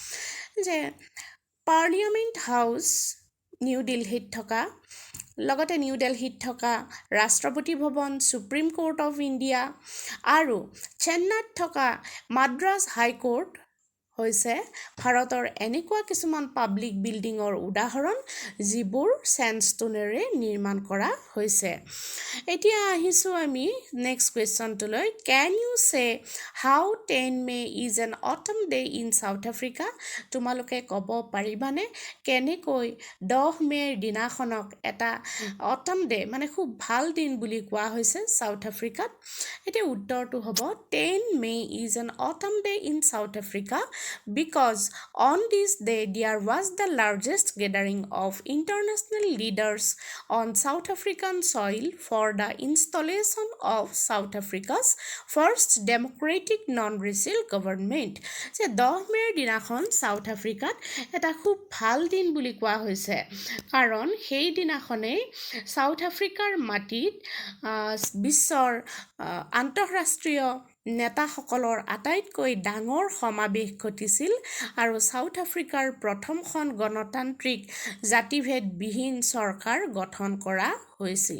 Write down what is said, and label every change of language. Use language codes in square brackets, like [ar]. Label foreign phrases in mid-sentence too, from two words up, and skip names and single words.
[as] যে পাৰ্লিয়ামেণ্ট হাউচ নিউ দিল্লীত থকা, লগতে নিউ দিল্লীত থকা ৰাষ্ট্ৰপতি ভৱন, সুপ্ৰিম কোৰ্ট অফ ইণ্ডিয়া আৰু চেন্নাইত থকা মাদ্ৰাছ হাইকোৰ্ট হৈছে ভাৰতৰ এনেকুৱা কিছুমান [en] public building [as] উদাহৰণ যিবোৰ ছেণ্ডষ্টোনেৰে নিৰ্মাণ কৰা হৈছে। এতিয়া আহিছোঁ আমি [en] next question. Can you say how 10 May is an autumn day in South Africa? [as] তোমালোকে ক'ব পাৰিবানে কেনেকৈ 10 মে'ৰ দিনাখনক এটা [en] autumn day' [as] মানে খুব ভাল দিন বুলি কোৱা হৈছে চাউথ আফ্ৰিকাত? এতিয়া উত্তৰটো হ'ব [en] 10 May is an autumn day in South Africa because on this day there was the largest gathering of international leaders on South African soil for the installation of South Africa's first democratic non-racial government. [as] যে 10 মে'ৰ দিনাখন চাউথ আফ্ৰিকাত এটা খুব ভাল দিন বুলি কোৱা হৈছে কাৰণ সেই দিনাখনেই চাউথ আফ্ৰিকাৰ মাটিত বিশ্বৰ আন্তঃৰাষ্ট্ৰীয় নেতাসকলৰ আটাইতকৈ ডাঙৰ সমাৱেশ ঘটিছিল আৰু চাউথ আফ্ৰিকাৰ প্ৰথমখন গণতান্ত্ৰিক জাতিভেদবিহীন চৰকাৰ গঠন কৰা হৈছিল।